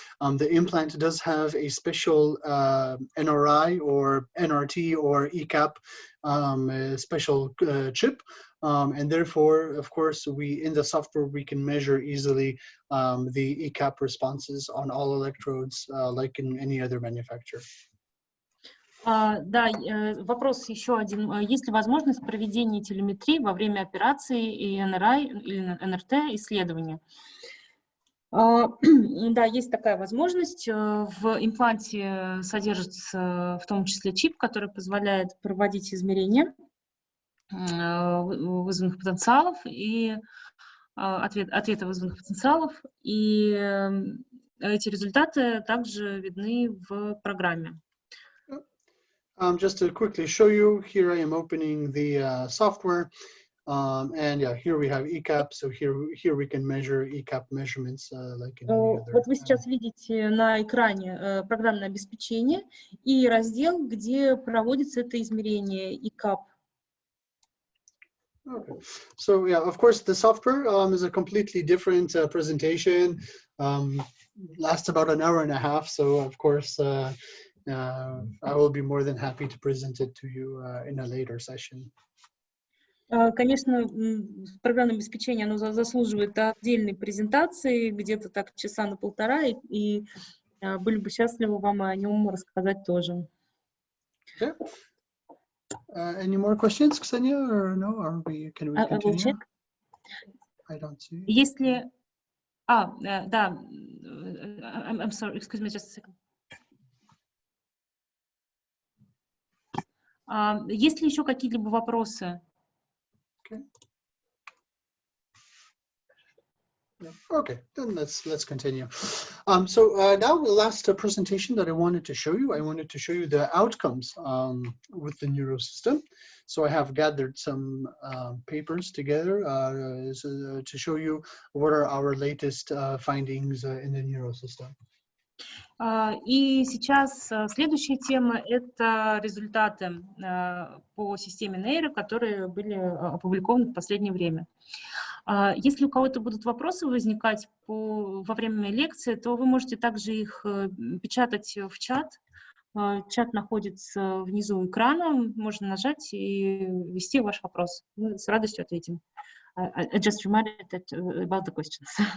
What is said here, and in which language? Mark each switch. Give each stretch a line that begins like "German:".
English: The implant does have a special NRI or NRT or ECAP special chip. And therefore, of course, in the software, we can measure easily the ECAP responses on all electrodes, like in any other manufacturer.
Russian: Да, вопрос еще один. Есть ли возможность проведения телеметрии во время операции и НРИ или НРТ исследования? Да, есть такая возможность. В импланте содержится в том числе чип, который позволяет проводить измерения вызванных потенциалов и ответа вызванных потенциалов, и эти результаты также видны в программе.
English: Just to quickly show you, here I am opening the software, and yeah, here we have ECAP, so here we can measure ECAP measurements like in any other.
Russian: Вот вы сейчас видите на экране программное обеспечение и раздел, где проводится это измерение ECAP.
English: Okay. So yeah, of course, the software is a completely different presentation. Lasts about an hour and a half. So of course, I will be more than happy to present it to you in a later session.
Russian: Конечно, программное обеспечение, оно заслуживает отдельной презентации, где-то так часа на полтора, и были бы счастливы вам о нем рассказать тоже.
English: Okay. Any more questions, Ksenia, or no? Can we continue? I will check. I don't see.
Russian: Если... да.
English: I'm sorry, excuse me, just a second.
Russian: Есть ли еще какие-либо вопросы?
English: Okay. Okay, then let's continue. So now the last presentation that I wanted to show you the outcomes with the Neuro system. So I have gathered some papers together to show you what are our latest findings in the Neuro system.
Russian: И сейчас следующая тема – это результаты по системе Neuro, которые были опубликованы в последнее время. Если у кого-то будут вопросы возникать во время лекции, то вы можете также их печатать в чат. Чат находится внизу экрана, можно нажать и ввести ваш вопрос. Мы с радостью ответим.
English: I just reminded that about the questions.